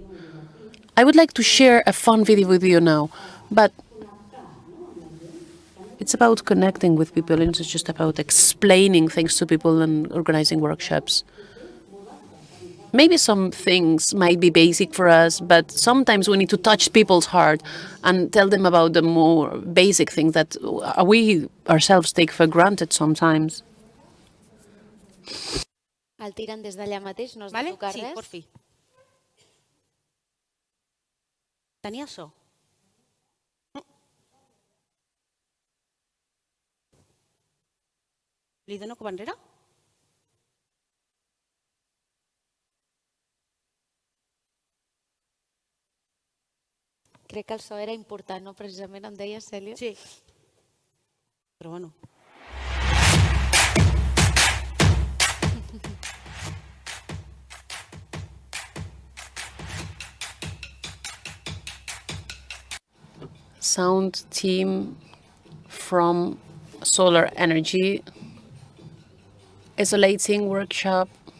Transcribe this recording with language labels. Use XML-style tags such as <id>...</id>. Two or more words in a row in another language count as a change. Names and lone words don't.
<en>I would like to share a fun video with you now, but it's about connecting with people, and it's just about explaining things to people and organizing workshops. Maybe some things might be basic for us, but sometimes we need to touch people's heart and tell them about the more basic things that we ourselves take for granted sometimes.</en> <ca>El tiren des d'allà mateix, no has de tocar res. Sí, por fi. Tenia so. Li dono cap enrere? Crec que el so era important, no? Precisament em deia, Cèlia. Sí. Però bueno.</ca> <en>Sound team from solar energy, isolation workshop,</en>